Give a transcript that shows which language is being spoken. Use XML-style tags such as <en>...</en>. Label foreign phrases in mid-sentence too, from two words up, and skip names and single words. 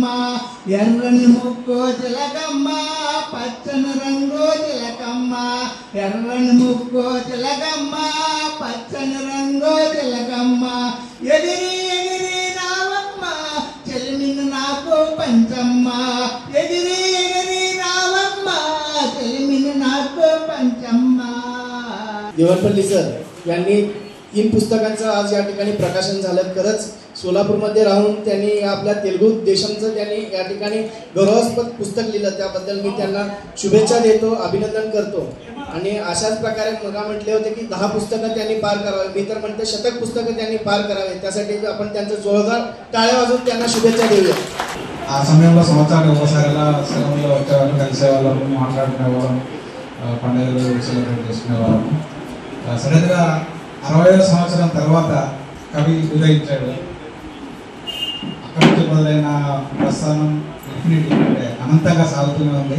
<te>ఎర్రని ముక్కు చిలకమ్మ, పచ్చని రంగు చిలకమ్మ, ఎర్రని ముక్కు చిలకమ్మ, పచ్చని రంగు చిలకమ్మ, ఎగిరి ఎగిరి రావమ్మ చెలిమిని నాకు పంచమ్మ, ఎగిరి ఎగిరి रावम्मा చెలిమిని నాకు పంచమ్మ.</te> <mr>देवनपल्ली सर यांनी 3 पुस्तकांचं आज या ठिकाणी प्रकाशन झालं. खरंच सोलापूरमध्ये राहून त्यांनी आपल्या तेलुगू देशमचं त्यांनी या ठिकाणी गौरवास्पद पुस्तक लिहिलं. त्याबद्दल मी त्यांना शुभेच्छा देतो, अभिनंदन करतो. आणि अशाच प्रकारे मगा म्हटले होते की 10 पुस्तकं त्यांनी पार करावे. मी तर म्हणते 100 पुस्तकं त्यांनी पार करावे. त्यासाठी आपण त्यांचं जोरदार टाळ्या वाजवून त्यांना शुभेच्छा देऊया.</mr> <te>ఆ సమయంలో సంవత్సరానికి ఒకసారి సెలవుల్లో వచ్చేవాళ్ళం, కలిసేవాళ్ళము, మాట్లాడుకునేవాళ్ళం, పండుగలు సెలబ్రేట్ చేసుకునేవాళ్ళం. సడన్గా 60వ సంవత్సరం తర్వాత కవి ఉదయించాడు. అక్కడి నుంచి మొదలైన ప్రస్థానం డెఫినెట్లీ అంటే అనంతంగా సాగుతూనే ఉంది.</te>